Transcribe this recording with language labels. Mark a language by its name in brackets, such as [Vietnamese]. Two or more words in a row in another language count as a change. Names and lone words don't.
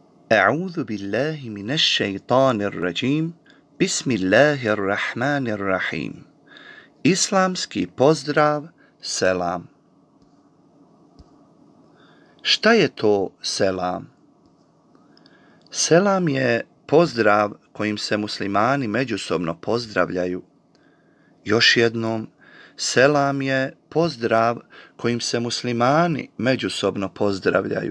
[Arabic] أعوذ بالله من الشيطان الرجيم بسم الله الرحمن الرحيم. [Bosnian] Islamski pozdrav selam. Šta je to selam? Selam je pozdrav kojim se muslimani međusobno pozdravljaju. Još jednom, selam je pozdrav kojim se muslimani međusobno pozdravljaju.